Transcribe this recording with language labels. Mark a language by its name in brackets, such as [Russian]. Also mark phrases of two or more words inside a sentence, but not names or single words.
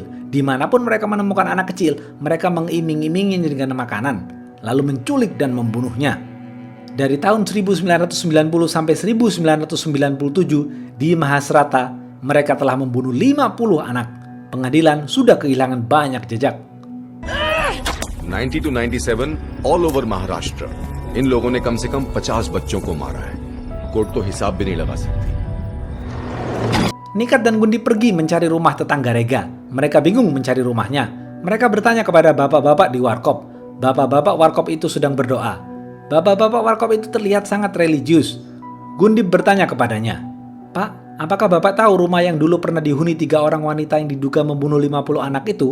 [Indonesian] Dimanapun mereka menemukan anak kecil, mereka mengiming-imingi dengan makanan, lalu menculik dan membunuhnya. Dari tahun 1990 sampai 1997 di Mahasrata, mereka telah membunuh 50 anak. Pengadilan sudah kehilangan banyak jejak. [English] 90 to 97 all over Maharashtra. [Hindi] इन लोगों ने कम से कम 50 बच्चों को मारा है. कोर्ट तो हिसाब भी नहीं लगा सकती. [Indonesian] Nikat dan Gundip pergi mencari rumah tetangga Rega. Mereka bingung mencari rumahnya. Mereka bertanya kepada bapak-bapak di warkop. Bapak-bapak warkop itu sedang berdoa. Bapak-bapak warkop itu terlihat sangat religius. Gundip bertanya kepadanya, "Pak, apakah Bapak tahu rumah yang dulu pernah dihuni 3 orang wanita yang diduga membunuh 50 anak itu?"